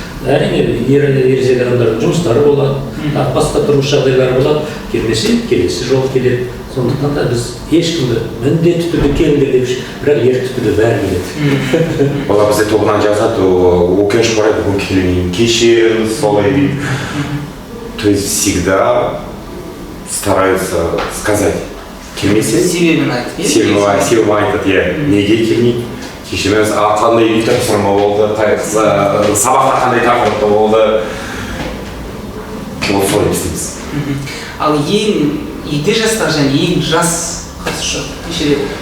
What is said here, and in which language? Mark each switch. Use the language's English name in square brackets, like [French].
[Kazakh] Әрине, ересек адамдардың жұмыстары болады, басқа тұрмыс жағдайлары болады, келмесе келесі жол келеді. Сондықтан да біз ешкімді міндетті түрде келіңдер деп, бірақ ерікті түрде бәрі келеді. Олар бізде тобынан жазады, өкініш бар еді, бүгін келмеймін, кешіріңіз, солай дейді. [Russian] То есть всегда стараются сказать, келмесе [Kazakh] себебін айтып. Себебін айтады, неге келмейді. Кешіріңіз, қандай үй тапсырма болды, сабақта қандай тақырыпта болды. Ол солай істейміз. Ал егде жастағы және ең жас қатысушы нешеде?